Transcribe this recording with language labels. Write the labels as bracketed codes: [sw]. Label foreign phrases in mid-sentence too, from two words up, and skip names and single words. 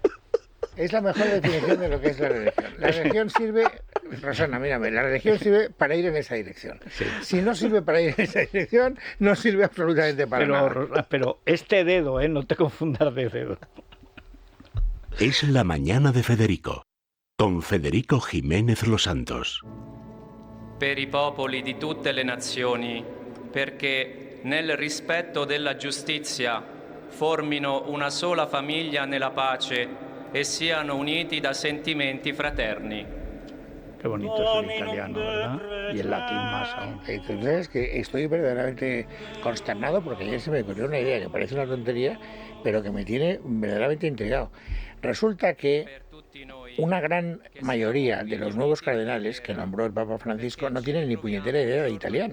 [es] Es la mejor definición de lo que es la religión. La religión sirve, Rosana, mírame, la religión sirve para ir en esa dirección. Sí. Si no sirve para ir en esa dirección, no sirve absolutamente para nada. Pero este dedo, no te confundas de dedo. Es la mañana de Federico, con Federico Jiménez Los Santos. [it] Per i popoli di tutte le nazioni, perché nel rispetto della giustizia formino una sola famiglia nella pace e siano uniti da sentimenti fraterni. [es] Qué bonito es el italiano, ¿verdad? Y el latín más aún. Entonces, que estoy verdaderamente consternado porque ayer se me ocurrió una idea que parece una tontería, pero que me tiene verdaderamente intrigado. Resulta que una gran mayoría de los nuevos cardenales que nombró el Papa Francisco no tienen ni puñetera idea de italiano.